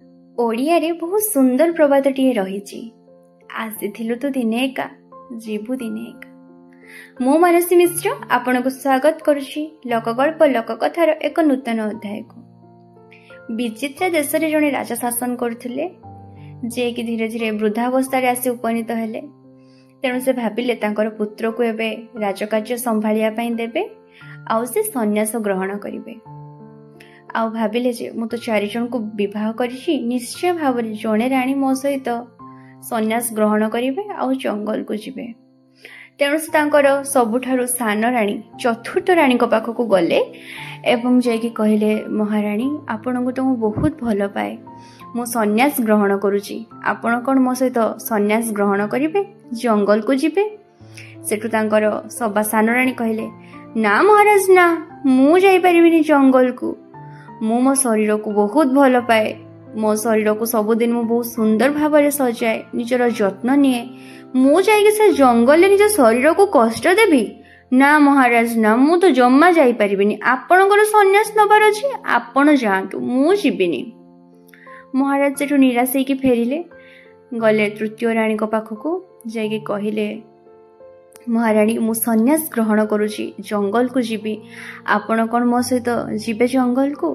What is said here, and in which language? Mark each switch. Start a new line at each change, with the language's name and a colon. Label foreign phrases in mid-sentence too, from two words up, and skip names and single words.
Odia: ଓଡ଼ିଆରେ ବହୁତ ସୁନ୍ଦର ପ୍ରବାଦଟିଏ ରହି। ଆସିଥିଲୁ ତୁ ଦିନେ ଏକା ଜୀବୁ ଦିନେ ଏକା। ମୁଁ ମାନସୀ ମିଶ୍ର ଆପଣ କୁ ସ୍ୱାଗତ କରୁଛି ଲୋକଗଳ୍ପ ଲୋକକଥାର ଏକ ନୂତନ ଅଧ୍ୟାୟ କୁ। ବିଚିତ୍ର ଦେଶ ରେ ଜଣେ ରାଜା ଶାସନ କରଥିଲେ ଯେ କି ଧୀରେ ଧୀରେ ବୃଦ୍ଧାବସ୍ଥା ଆସି ଉପନୀତ ହେଲେ। ତେଣୁ ସେ ଭାବିଲେ ତାଙ୍କର ପୁତ୍ର କୁ ଏବେ ରାଜକାର୍ଯ୍ୟ ସମ୍ଭାଳିବା ପାଇଁ ଦେବେ ଆଉ ସେ ସନ୍ନ୍ୟାସ ଗ୍ରହଣ କରିବେ। ଆଉ ଭାବିଲେ ଯେ ମୁଁ ତ 4 ଜଣ କୁ ବିବାହ କରିଛି, ନିଶ୍ଚୟ ଭାବ ଜଣେ ରାଣୀ ମୋ ସହିତ ସନ୍ନ୍ୟାସ ଗ୍ରହଣ କରିବେ ଆଉ ଜଙ୍ଗଲ କୁ ଯିବେ। ତେଣୁ ସେ ତାଙ୍କର ସବୁଠାରୁ ସାନ ରାଣୀ ଚତୁର୍ଥ ରାଣୀ କୁ ପାଖକୁ ଗଲେ ଏବଂ ଯାଇକି କହିଲେ, ମହାରାଣୀ ଆପଣ କୁ ତ ବହୁତ ଭଲ ପାଏ, ମୁଁ ସନ୍ନ୍ୟାସ ଗ୍ରହଣ କରୁଛି, ଆପଣ କଣ ମୋ ସହିତ ସନ୍ନ୍ୟାସ ଗ୍ରହଣ କରିବେ, ଜଙ୍ଗଲ କୁ ଯିବେ। ସେଠୁ ତାଙ୍କର ସବା ସାନ ରାଣୀ କହିଲେ, ନା ମହାରାଜ ନା, ମୁଁ ଯାଇ ପାରିବିନି ଜଙ୍ଗଲ କୁ, ମୁଁ ମୋ ଶରୀର କୁ ବହୁତ ଭଲ ପାଏ, ମୋ ଶରୀର କୁ ସବୁଦିନ ମୁଁ ବହୁତ ସୁନ୍ଦର ଭାବ ରେ ସଜାଏ, ନିଜର ଯତ୍ନ ନିଏ, ମୁଁ ଯାଇକି ସେ ଜଙ୍ଗଲ ନିଜ ଶରୀର କୁ କଷ୍ଟ ଦେବି? ନା ମହାରାଜ ନା, ମୁଁ ତ ଜମା ଯାଇ ପାରିବିନି, ଆପଣଙ୍କର ସନ୍ନ୍ୟାସ ନେବାର ଅଛି, ଆପଣ ଯାଆନ୍ତୁ, ମୁଁ ଯିବିନି। ମହାରାଜ ସେଠୁ ନିରାଶ ହୋଇକି ଫେରିଲେ, ଗଲେ ତୃତୀୟ ରାଣୀ କୁ ପାଖକୁ ଯାଇକି କହିଲେ, ମହାରାଣୀ ମୁଁ ସନ୍ନ୍ୟାସ ଗ୍ରହଣ କରୁଛି, ଜଙ୍ଗଲ କୁ ଯିବି, ଆପଣ କଣ ମୋ ସହିତ ଯିବେ ଜଙ୍ଗଲ କୁ?